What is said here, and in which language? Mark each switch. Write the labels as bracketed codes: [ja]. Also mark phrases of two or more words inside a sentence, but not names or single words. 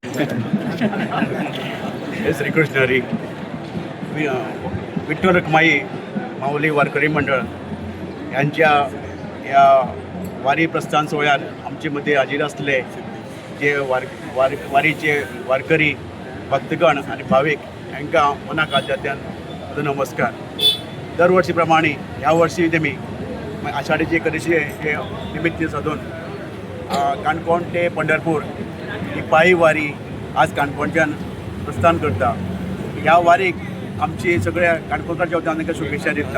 [kok] हे श्रीकृष्ण हरी विठ्ठल रखमाई माऊली वारकरी मंडळ यांच्या या वारी प्रस्थान सोहळ्यात आमचे मध्ये हाजीर असले जे वारीचे वारकरी भक्तगण आणि भाविक हांकां मनाकाच्यातल्यान म्हजो नमस्कार. दर वर्षी प्रमाणे ह्या वर्षी तेमी आषाढीची एकादशी हे निमित्त साधून काणकोण ते पंढरपूर ही पायी वारी आज काणकोणच्यान प्रस्थान करता. ह्या वारीक आमची सगळ्या काणकोणकारच्या वतीन तांकां शुभेच्छा दिता.